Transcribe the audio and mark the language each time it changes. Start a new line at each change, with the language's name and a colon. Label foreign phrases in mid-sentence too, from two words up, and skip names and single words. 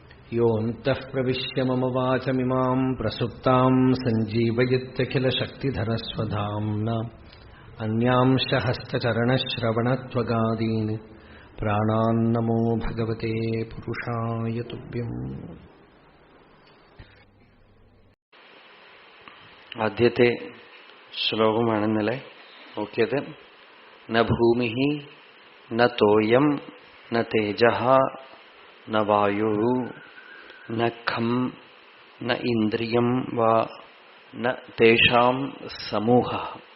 Sanskrit: योऽन्तः प्रविश्य मम वाचमिमां प्रसुप्तां सञ्जीवयत्यखिलशक्तिधरस्वधाम्ना अन्यांश हस्तचरणश्रवणत्वगादीन् प्राणान्नमो भगवते पुरुषाय तुभ्यम्.
Malayalam: ആദ്യത്തെ ശ്ലോകമാണെന്നല്ലേ നോക്കിയത്.
Sanskrit: ന ഭൂമി ന തോയം ന തേജഃ ന വായു ന ഖം ന ഇന്ദ്രിയം വാ ന തേഷാം സമൂഹഃ.